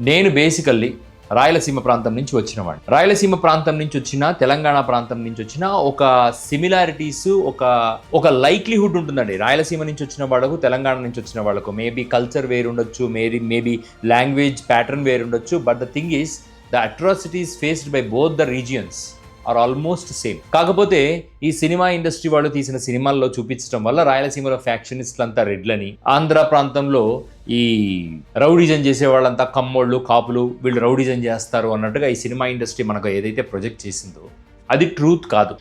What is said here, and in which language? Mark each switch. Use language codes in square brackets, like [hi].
[te] నేను బేసికల్లీ రాయలసీమ ప్రాంతం నుంచి వచ్చినవాడిని. రాయలసీమ ప్రాంతం నుంచి వచ్చిన, తెలంగాణ ప్రాంతం నుంచి వచ్చిన ఒక సిమిలారిటీస్, ఒక లైక్లీహుడ్ ఉంటుందండి. రాయలసీమ నుంచి వచ్చిన వాళ్ళకు, తెలంగాణ నుంచి వచ్చిన వాళ్ళకు మేబీ కల్చర్ వేరు ఉండొచ్చు, మేబీ లాంగ్వేజ్ ప్యాటర్న్ వేరు ఉండొచ్చు. [en] But the thing is the atrocities faced by both the regions are almost same. [te] కాకపోతే ఈ సినిమా ఇండస్ట్రీ వాళ్ళు తీసిన సినిమాల్లో చూపించడం వల్ల రాయలసీమలో ఫ్యాక్షనిస్టులంతా రెడ్లని, ఆంధ్ర ప్రాంతంలో ఈ రౌడిజం చేసే వాళ్ళంతా కమ్మోళ్ళు, కాపులు, వీళ్ళు రౌడిజం చేస్తారు అన్నట్టుగా ఈ సినిమా ఇండస్ట్రీ మనకు ఏదైతే ప్రొజెక్ట్ చేసిందో అది ట్రూత్ కాదు.